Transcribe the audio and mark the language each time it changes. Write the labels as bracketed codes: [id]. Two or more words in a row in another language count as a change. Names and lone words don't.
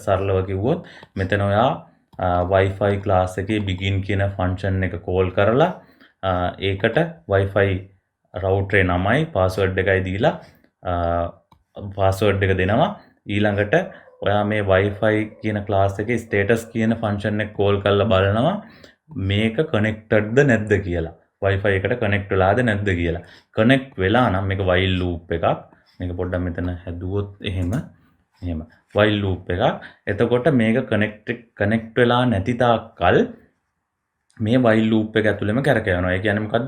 [si] සරලව කිව්වොත් මෙතන ඔයා [en] Wi-Fi class [si] එකේ begin කියන function එක call කරලා ඒකට [en] Wi-Fi router [si] නමයි password එකයි දීලා password එක දෙනවා. ඊළඟට ඔයා මේ Wi-Fi කියන class එකේ status කියන function එක call කරලා බලනවා මේක connected ද නැද්ද කියලා. Wi-Fi එකට connect වෙලාද නැද්ද කියලා. connect වෙලා නම් මේක [en] while loop [si] එකක්. මේක පොඩ්ඩක් මෙතන හැදුවොත් එහෙම [en] while loop [si] එකක්. එතකොට මේක connect වෙලා නැති තාක්කල් මේ [en] while loop [si] එක ඇතුළෙම කරකවනවා. ඒ කියන්නේ මොකද්ද?